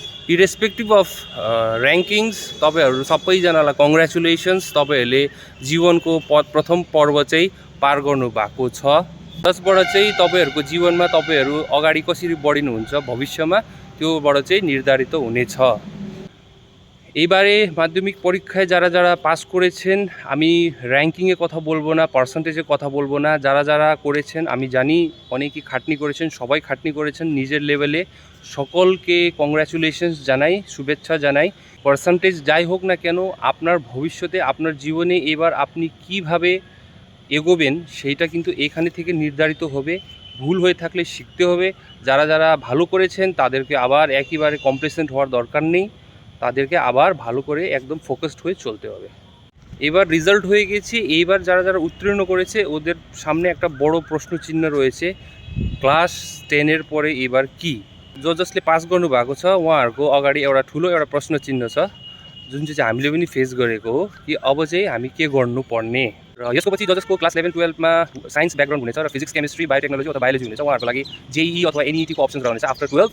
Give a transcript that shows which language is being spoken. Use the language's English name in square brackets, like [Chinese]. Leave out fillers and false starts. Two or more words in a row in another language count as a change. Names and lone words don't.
[English] irrespective of rankings [Nepali] तपाईँहरू सबैजनालाई कङ्ग्रेचुलेसन्स, तपाईँहरूले जीवनको प्रथम पर्व चाहिँ पार गर्नुभएको छ। जसबाट चाहिँ तपाईँहरूको जीवनमा तपाईँहरू अगाडि कसरी बढिनुहुन्छ भविष्यमा त्योबाट चाहिँ निर्धारित हुनेछ। [Bangla] এইবারে মাধ্যমিক পরীক্ষায় যারা যারা পাস করেছেন, আমি র্যাঙ্কিংয়ে কথা বলবো না, পার্সেন্টেজে কথা বলবো না, যারা যারা করেছেন আমি জানি অনেকেই খাটনি করেছেন, সবাই খাটনি করেছেন নিজের লেভেলে। সকলকে কংগ্রাচুলেশনস জানাই, শুভেচ্ছা জানাই। পার্সেন্টেজ যাই হোক না কেন, আপনার ভবিষ্যতে আপনার জীবনে এবার আপনি কিভাবে এগোবেন সেইটা কিন্তু এখানে থেকে নির্ধারিত হবে। ভুল হয়ে থাকলে শিখতে হবে। যারা যারা ভালো করেছেন তাদেরকে আবার একেবারে কমপ্লেসেন্ট হওয়ার দরকার নেই, তাদেরকে আবার ভালো করে একদম ফোকাসড হয়ে চলতে হবে। এবার রেজাল্ট হয়ে গেছে, এইবার যারা যারা উত্তীর্ণ করেছে ওদের সামনে একটা বড় প্রশ্নচিহ্ন রয়েছে, [Nepali] क्लास 10 [Bangla] পরে এবার কী [Nepali] जो जसले पास गर्नु भएको छ उहाँहरुको अगाडि एउटा ठुलो एउटा प्रश्न चिन्ह छ जुन चाहिँ हामीले पनि फेस गरेको हो कि अब चाहिँ हामी के गर्नु पर्ने। र यसको पछि जसको क्लास 11 12 मा [English] science background [Nepali] हुनेछ र [English] physics chemistry biotechnology [Nepali] अथवा बायोलोजी हुनेछ उहाँहरुको लागि जेईई अथवा एनईटी को अप्सन्स रहनेछ आफ्टर 12।